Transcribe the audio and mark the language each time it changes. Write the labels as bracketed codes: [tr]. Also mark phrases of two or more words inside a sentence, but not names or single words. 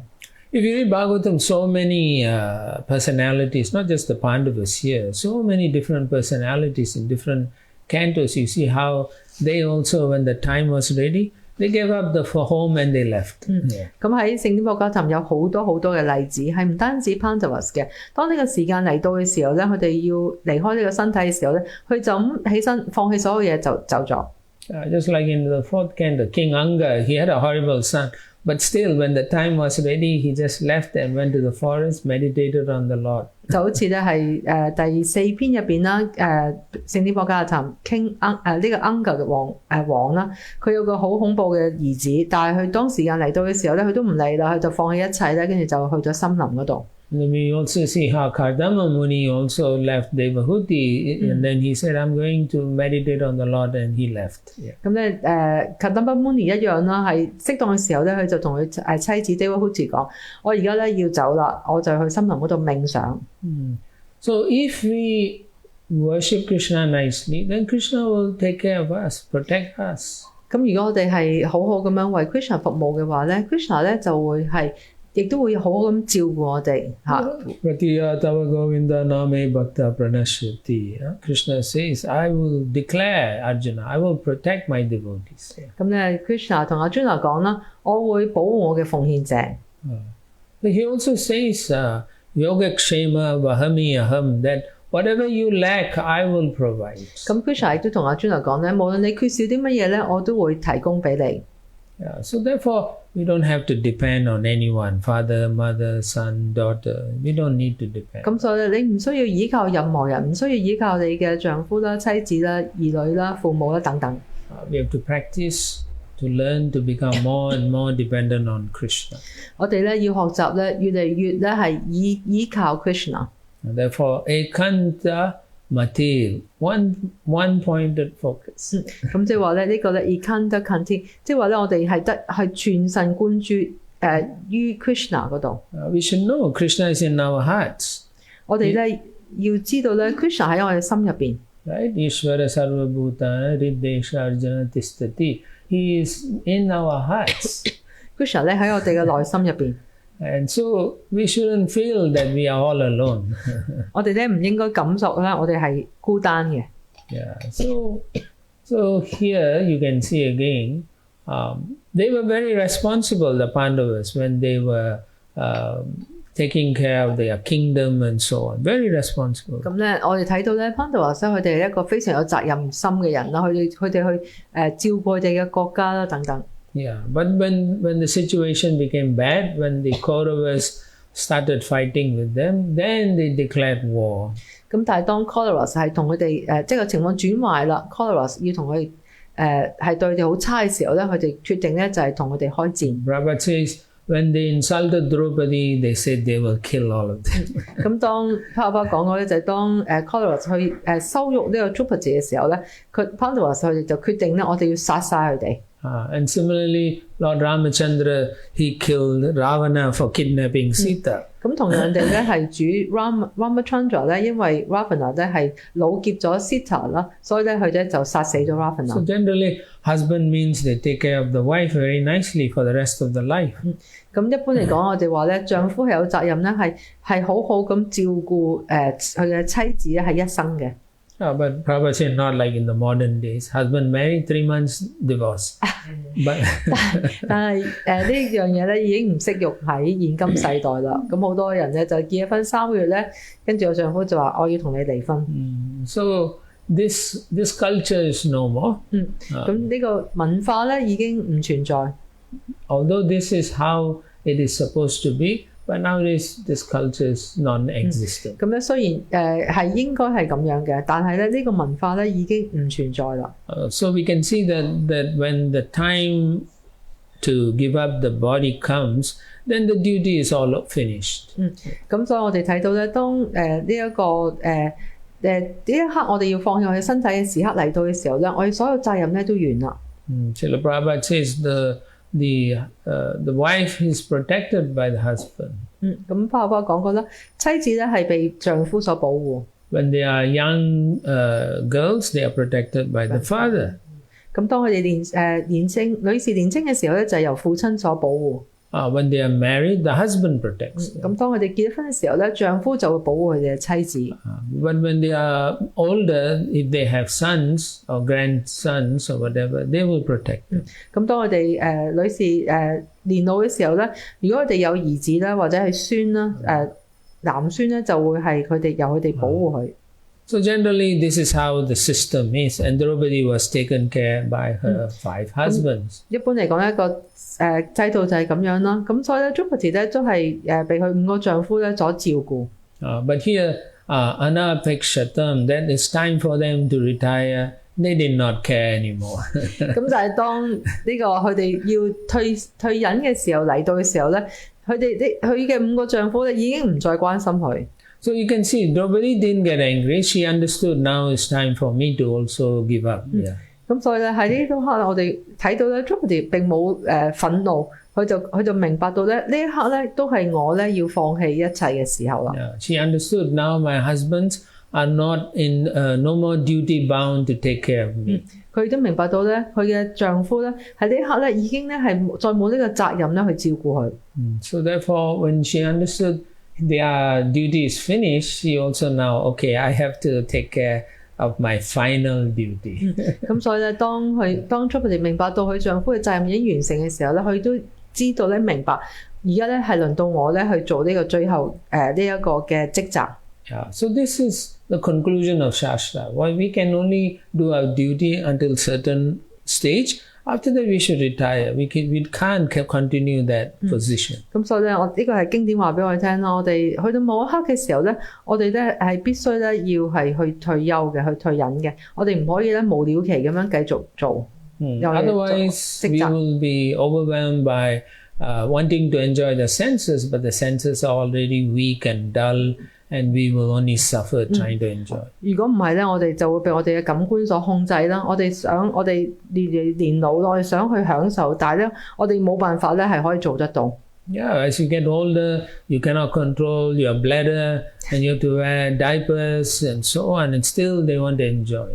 [en] If you read Bhagāvatam, so many personalities, not just the Pandavas here, so many different personalities in different cantos. You see how they also, when the time was ready, they gave up the home and they left. [yue] 咁喺聖典博迦壇有好多嘅例子，係唔單止 Pandavas 嘅。當呢個時間嚟到嘅時候咧，佢哋要離開呢個身體嘅時候咧，佢就咁起身放棄所有嘢就走咗。 [en] Just like in the 4th canto, King Anga, he had a horrible son. But still, when the time was ready, he just left and went to the forest, meditated on the Lord. [yue] 就好似咧係第4篇入邊啦，聖典博迦壇 King 呢個 Anga 嘅王啦，佢有個好恐怖嘅兒子，但係佢當時間嚟到嘅時候咧，佢都唔理啦，佢就放棄一切咧，跟住就去咗森林嗰度。 [en] We also see how Kardama Muni also left Devahuti, and then he said, I'm going to meditate on the Lord, and he left. [yue] 咁咧Kardama Muni 一樣啦，係適當嘅時候咧，佢就同佢妻子 Devahuti 講：我而家咧要走啦，我就去森林嗰度冥想。 [en] So if we worship Krishna nicely, then Krishna will take care of us, protect us. [yue] 咁如果我哋係好好咁樣為 Krishna 服務嘅話咧 ，Krishna 咧就會係。亦都會好好咁照顧我哋嚇。 [sa] Pratiya tava govinda name bhakta pranashyati. [en] Krishna says, I will declare Arjuna, I will protect my devotees. [yue] 咁咧 Krishna 同阿 Arjuna 講啦，我會保護我嘅奉獻者。 [en] He also says, [sa] Yogakshema vahami aham, [en] that whatever you lack, I will provide. [yue] 咁 Krishna 亦都同阿 Arjuna 講咧，無論你缺少啲乜嘢咧，我都會提供俾你。 [en] So therefore, we don't have to depend on anyone, father, mother, son, daughter. We don't need to depend. [yue] 咁所以你唔需要依靠任何人，唔需要依靠你嘅丈夫啦、妻子啦、兒女啦、父母啦等等。 [en] We have to practice to learn to become more and more dependent on Krishna. [yue] 我哋咧要學習咧，越嚟越咧係依靠 Krishna. [sa] Therefore, ekanta Matil, [en] one pointed focus. [yue] 咁即係話咧，呢個咧 [sa] ekanta kanti， [yue] 即係話咧，我哋係全神貫注於 Krishna 嗰度。 [en] We should know Krishna is in our hearts. [yue] 我哋咧要知道咧 ，Krishna 喺我哋心入邊。Right, Ishvara sarvabhutana riddesha arjuna tistati. [en] He is in our hearts. [yue] Krishna 咧喺我哋嘅內心入邊。 [en] And so we shouldn't feel that we are all alone. [yue] 我哋咧唔應該感受啦，我哋係孤單嘅。Yeah. [en] So here you can see again, they were very responsible, the Pandavas, when they were taking care of their kingdom and so on. Very responsible. [yue] 咁咧，我哋睇到咧 Pandavas 佢哋係一個非常有責任心嘅人啦，佢哋去照顧佢哋嘅國家啦等等。 [en] Yeah, but when the situation became bad, when the Kauravas started fighting with them, then they declared war. [yue] 咁但係當 Kauravas 係同佢哋即係個情況轉壞啦 ，Kauravas 要同佢係對佢哋好差嘅時候咧，佢哋決定咧就係同佢哋開戰。 [en] Prabhu says when they insulted Draupadi, they said they will kill all of them. [yue] 咁當 Prabhu 講過咧，就係當Kauravas 去羞辱呢個 Draupadi 嘅時候咧，Pandavas 佢哋就決定咧，我哋要殺晒佢哋。 [en] And similarly, Lord Ramachandra, he killed Ravana for kidnapping Sita. [yue] 咁同樣地咧，係主 Ramachandra 咧，因為 Ravana 咧係擄劫咗 Sita 啦，所以咧佢咧就殺死咗 [en] So [yue] Ravana。 [en] generally, husband means they take care of the wife very nicely for the rest of the life. [yue] 咁一般嚟講，我哋話咧，丈夫係有責任咧，係好好咁照顧佢嘅妻子咧，係一生嘅。 [en] But Prabhu said not like in the modern days. Husband married 3 months, divorce. But [yue] 但係呢樣嘢咧已經唔適用喺現今世代啦。咁好多人咧就結咗婚3個月咧，跟住個丈夫就話我要同你離婚。 [en] So this culture is no more. [yue] 咁呢個文化咧已經唔存在。 [en] Although this is how it is supposed to be, but nowadays this culture is non-existent. [yue] 咁咧雖然係應該係咁樣嘅，但係咧呢個文化咧已經唔存在啦。 [en] So we can see that when the time to give up the body comes, then the duty is all finished. [yue] 咁所以我哋睇到咧，當呢一刻我哋要放棄我哋身體嘅時刻嚟到嘅時候咧，我哋所有責任咧都完啦。 [en] Srila Prabhupada says the wife is protected by the husband. [yue] 咁巴巴講過啦，妻子咧係被丈夫所保護。 [en] When they are young girls, they are protected by the father. [yue] 咁當佢哋女士年青嘅時候咧，就係由父親所保護。 [en] When they are married, the husband protects them. [yue] 咁當佢哋結婚嘅時候咧，丈夫就會保護佢哋嘅妻子。 [en] But when they are older, if they have sons or grandsons or whatever, they will protect them. [yue] 咁當佢哋女士年老嘅時候咧，如果佢哋有兒子啦，或者係孫啦，男孫咧就會係由佢哋保護佢。 [en] So generally, this is how the system is, and Draupadi was taken care by her 5 husbands. [yue] 一般嚟講，一個制度就係咁樣啦。咁所以咧 Draupadi 咧都係被佢5個丈夫咧所照顧。 [en] But here, anapekshatam, that it's time for them to retire. They did not care anymore. [yue] 咁就係當呢個佢哋要退隱嘅時候嚟到嘅時候咧，佢嘅5個丈夫咧已經唔再關心佢。 [en] So you can see Draupadi didn't get angry. She understood now it's time for me to also give up. [yue] 咁所以咧喺呢度刻我哋睇到咧 Draupadi 並冇憤怒，佢就明白到咧呢一刻咧都係我咧要放棄一切嘅時候啦。 [en] She understood now my husbands are not in no more duty bound to take care of me. [yue] 佢都明白到咧佢嘅丈夫咧喺呢一刻咧已經咧係再冇呢個責任咧去照顧佢。 [en] So therefore, when she understood their duty is finished, she also now, okay, I have to take care of my final duty. [yue] 咁所以咧，當 Draupadi 明白到佢丈夫嘅責任已經完成嘅時候咧，佢都知道咧明白，而家咧係輪到我咧去做呢個最後呢一個嘅職責。 [en] So this is the conclusion of Shastra. Why we can only do our duty until certain stage. After that, we should retire. We can't continue that position. [yue] 咁所以咧，呢個係經典話俾我哋聽啦。我哋去到某一刻嘅時候咧，我哋咧係必須咧要係去退休嘅，去退隱嘅。我哋唔可以咧無了期咁樣繼續做。 [en] Otherwise, we will be overwhelmed by wanting to enjoy the senses, but the senses are already weak and dull. And we will only suffer trying to enjoy. [yue] 如果唔係咧，我哋就會被我哋嘅感官所控制啦。我哋年老，我哋想去享受，但係咧，我哋冇辦法咧係可以做得到。 [en] As you get older, you cannot control your bladder, and you have to wear diapers and so on, and still they want to enjoy.